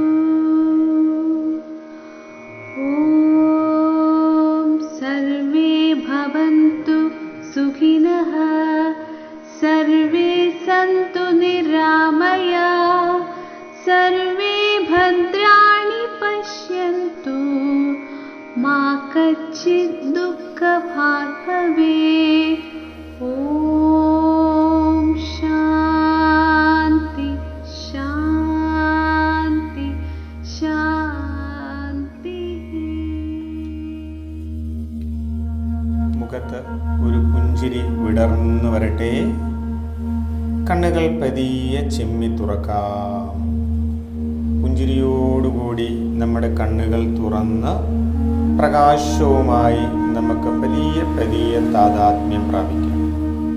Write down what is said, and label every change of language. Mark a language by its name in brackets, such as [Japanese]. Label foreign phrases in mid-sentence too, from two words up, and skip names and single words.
[Sanskrit] ॐ सर्वे भवन्तु सुखिनः सर्वे सन्तु निरामया सर्वे भद्राणि पश्यन्तु मा कश्चित् दुःखभाग् भवेत्. ॐ शान्ति शान्ति शान्ति. [Malayalam] മുഖത്ത് ഒരു പുഞ്ചിരി വിടർന്നു വരട്ടെ. കണ്ണുകൾ പതിയെ ചിമ്മി തുറക്കാം. പുഞ്ചിരിയോടുകൂടി നമ്മുടെ കണ്ണുകൾ തുറന്ന് പ്രകാശവുമായി നമുക്ക് പതിയെ പതിയെ താതാത്മ്യം പ്രാപിക്കാം.